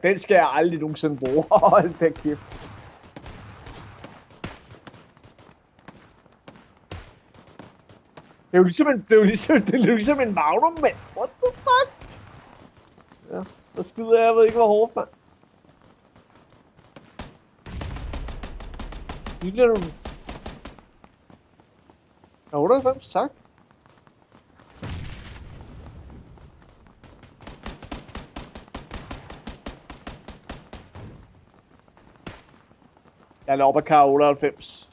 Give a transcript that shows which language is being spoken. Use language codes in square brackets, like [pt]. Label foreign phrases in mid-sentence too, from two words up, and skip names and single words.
[da] Den skal jeg aldrig nogensinde bruge. Hold da kæft. Det er jo ligesom en Magnum, mand. [en] What the fuck? [da] Ja, der skyder jeg ved ikke, hvor hårdt, mand. Det er du... Ja, 98, tak. Jeg lopper kar 98.